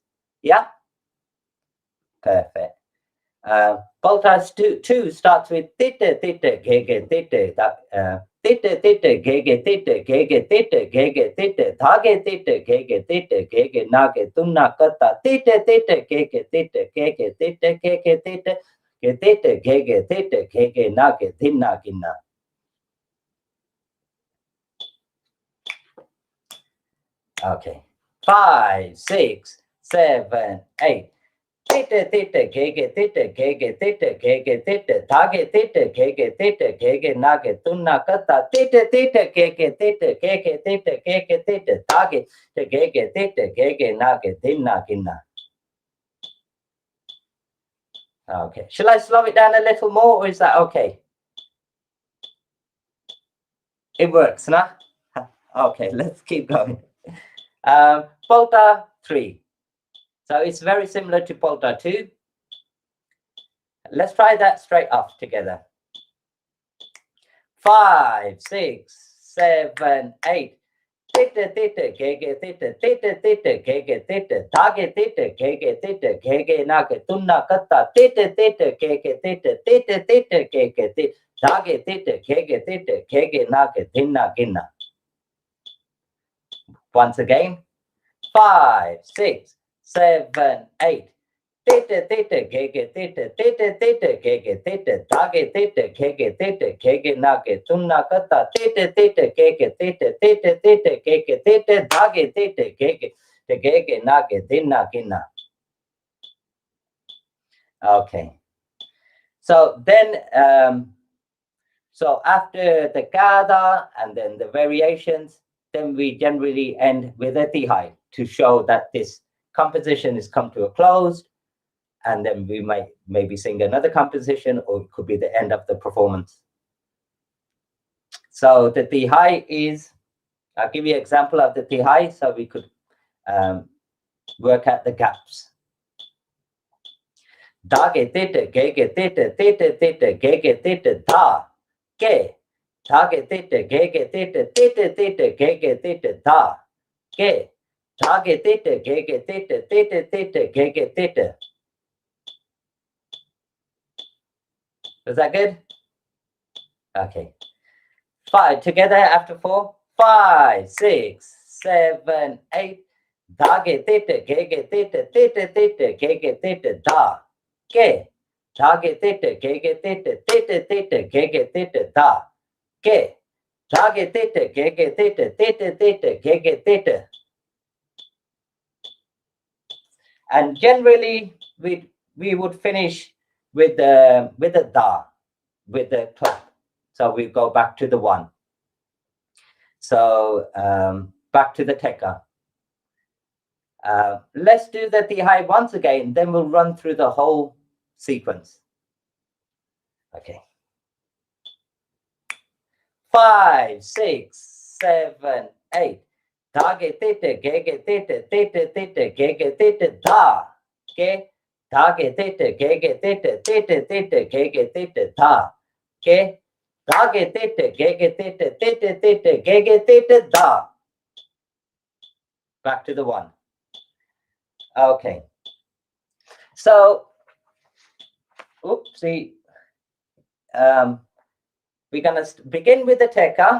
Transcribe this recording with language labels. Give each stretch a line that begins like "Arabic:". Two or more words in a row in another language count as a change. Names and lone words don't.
English: Yeah? Perfect. Volta 2 starts with tite tite gege tite tite tite gege tite gege tite gege tite dhage tite gege tite gege nage tunna kata tite tite gege tite gege tite gege tite tite gege tite gege nage dinna ginna. Okay. 5, 6, 7, 8. Tite tite gege tite gege tite gege tite dhage tite gege tite gege nage tunna kata tite tite gege tite gege tite gege tite dhage gege tite gege nage dinna ginna. Okay. Shall I slow it down a little more, or is that okay? It works, nah? Okay, let's keep going. Volta 3. So it's very similar to Volta 2. Let's try that straight off together. 5, 6, 7, 8. Tite tite gege tite tite tite gege tite dhage tite gege tite gege nage tunna kata tite tite gege tite tite tite gege tite dhage tite gege tite gege nage dinna ginna. Once again. 5, 6, 7, 8. Theta, theta, gege, theta, theta, theta, gege, theta, dage, theta, gege, theta, gege, nage, tunna, kata, theta, theta, gege, theta, theta, theta, gege, theta, dage, theta, gege, gege, nage, dinna, ginna. Okay. So then, so after the gada and then the variations, then we generally end with a tihai to show that this composition is come to a close. And then we might maybe sing another composition, or it could be the end of the performance. So the tihai is, I'll give you an example of the tihai so we could work out the gaps. Dage theta, gege theta, theta, theta, gege theta, da, ge. Dage theta, gege theta, theta, theta, gege theta, da, ge. Dage theta, gege theta, theta, theta, gege theta. Is that good? Okay. 5 together after 4. 5, 6, 7, 8. Dage theta, gege theta, theta, theta, gege theta, da, ge. Dage theta, gege theta, theta, theta, gege theta, da, ge. Dage theta, gege theta, theta, theta, gege theta. And generally, we would finish with the da, with the clap. So we go back to the 1. So back to the teka. Let's do the tihai once again, then we'll run through the whole sequence. Okay. 5, 6, 7, 8. Dage theta, gege theta, theta, theta, gege theta, da, ge. Dage theta, gege theta, theta, theta, gege theta, da, ge. Dage theta, gege theta, theta, theta, gege theta, da. Back to the 1. Okay. So, oopsie. We're going to begin with the teka.